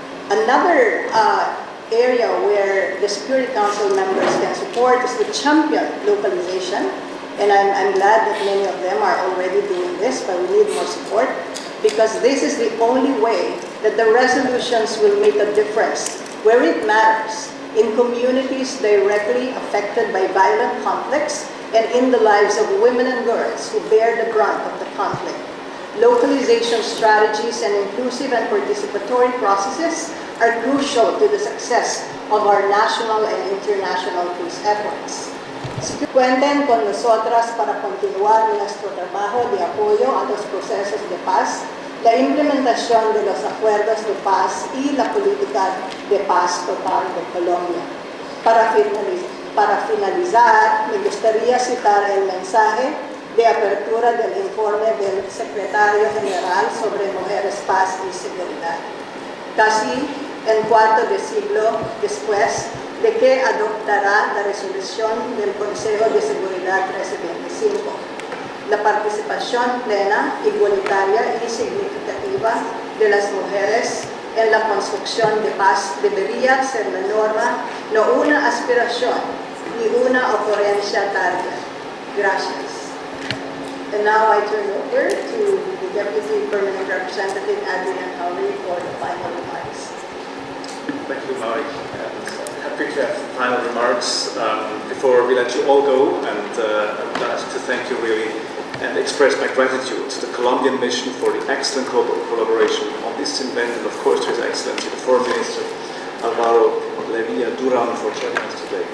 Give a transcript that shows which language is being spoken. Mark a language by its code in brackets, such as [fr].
[en] Another area where the Security Council members can support is to champion localization, and I'm glad that many of them are already doing this, but we need more support, because this is the only way that the resolutions will make a difference where it matters, in communities directly affected by violent conflicts and in the lives of women and girls who bear the brunt of the conflict. Localization strategies and inclusive and participatory processes are crucial to the success of our national and international peace efforts. [es] Cuenten con nosotras para continuar nuestro trabajo de apoyo a los procesos de paz, la implementación de los acuerdos de paz y la política de paz total de Colombia. Para finalizar, me gustaría citar el mensaje de apertura del informe del Secretario General sobre Mujeres, Paz y Seguridad. Casi un cuarto de siglo después de que adoptará la resolución del Consejo de Seguridad 1325. La participación plena, igualitaria y significativa de las mujeres en la construcción de paz debería ser la norma, no una aspiración ni una ocurrencia tardía. Gracias. [en] And now I turn over to the Deputy Permanent Representative, Adrian Howley, for the final remarks. Thank you, Mari. Happy to have final remarks before we let you all go, and I would like to thank you really and express my gratitude to the Colombian mission for the excellent collaboration on this event, and of course to His Excellency, the Foreign Minister Alvaro Levilla Duran, for joining us today.